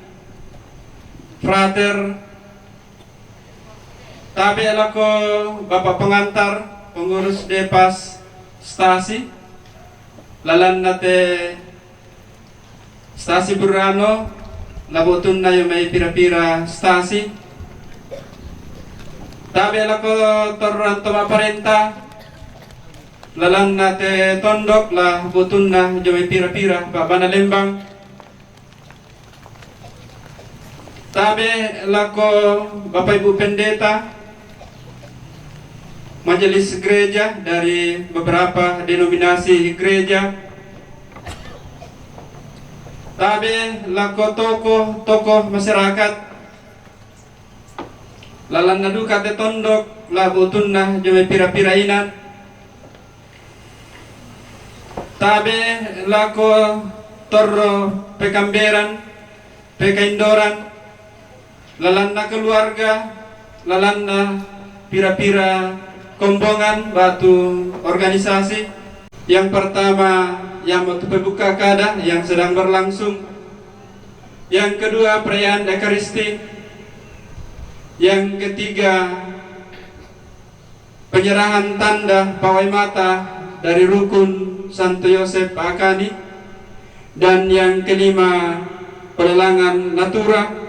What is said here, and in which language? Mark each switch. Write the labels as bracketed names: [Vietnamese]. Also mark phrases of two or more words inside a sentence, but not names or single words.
[Toraja-Sa'dan] Frater tabi lako Bapak Pengantar, pengurus Depas Stasi, lalan nate Stasi Burano, labutun na yung may pira-pira Stasi. Tabi lako Toran Toma Parenta, lalan nate Tondok, labutun na yung may pira-pira Baba na Lembang. Tabi lako [Indonesian] Bapak Ibu Pendeta, majelis gereja dari beberapa denominasi gereja, [Toraja-Sa'dan] tabi lako [Indonesian] tokoh masyarakat, [Toraja-Sa'dan] lalan naduka te Tondok, labutun na jume pira-pira inan, tabi lako Torro Pekamberan, Pekaindoran, lalan na keluarga, lalan na pira-pira kombongan batu organisasi. [Indonesian] Yang pertama yang waktu pembuka kada yang sedang berlangsung, yang kedua perayaan Ekaristi, yang ketiga penyerahan tanda pawai mata dari rukun Santo Yosef Akani, dan yang kelima pelelangan natura,